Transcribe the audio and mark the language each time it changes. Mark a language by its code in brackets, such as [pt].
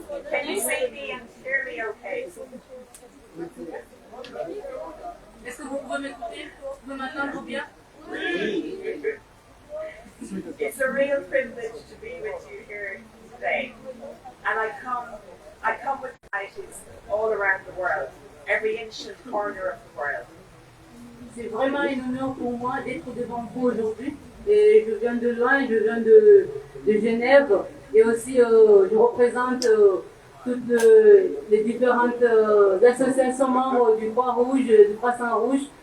[en] Can you see me and hear me okay? [fr] Est-ce que vous pouvez m'écouter? Vous pouvez m'entendre bien? [en] It's a real privilege to be with you here today. And I come with societies all around the world, every inch and corner of the world. [fr] c'est vraiment un honneur pour moi d'être devant vous aujourd'hui. Et je viens de loin, je viens de Genève. Et aussi, je représente toutes les différentes associations membres du Croix-Rouge, du Croissant-Rouge.